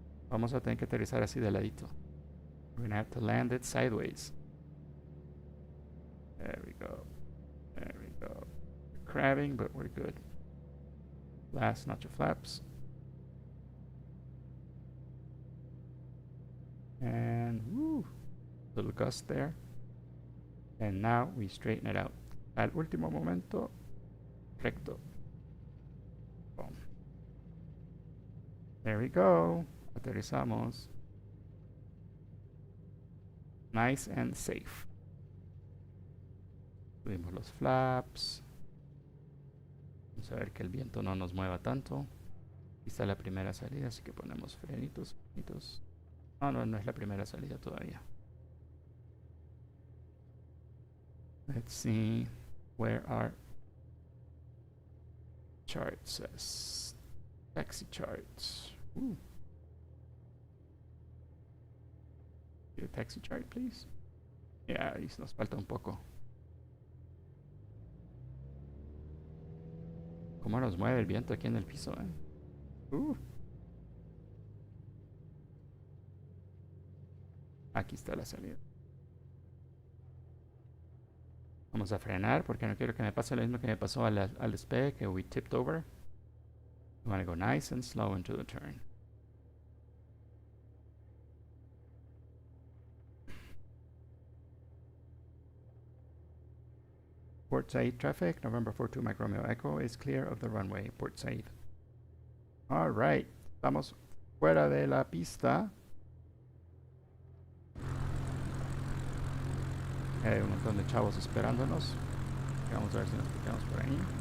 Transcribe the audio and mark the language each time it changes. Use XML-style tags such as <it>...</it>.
<es>Vamos a tener que aterrizar así de ladito.</es> <en>We're gonna have to land it sideways. There we go. There we go. We're crabbing, but we're good. Last notch of flaps. And woo, little gust there. And now we straighten it out.</en> <es>Al último momento, recto. Boom.</es> <en>There we go.</en> <es>Aterrizamos.</es> <en>Nice and safe.</en> <es>Subimos los flaps. Vamos a ver que el viento no nos mueva tanto. Aquí está la primera salida, así que ponemos frenitos, frenitos. No, no, no es la primera salida todavía.</es> <en>Let's see where our chart says. Taxi charts. Your taxi chart, please.</en> <es>Yeah, ahí nos falta un poco. ¿Cómo nos mueve el viento aquí en el piso, Aquí está la salida. Vamos a frenar porque no quiero que me pase lo mismo que me pasó al despegue, que</es> <en>we tipped over. We want to go nice and slow into the turn. Port Said traffic, November 42 Mike Romeo Echo is clear of the runway, Port Said. All right,</en> <es>estamos fuera de la pista. Hay un montón de chavos esperándonos. Vamos a ver si nos quedamos por ahí.</es>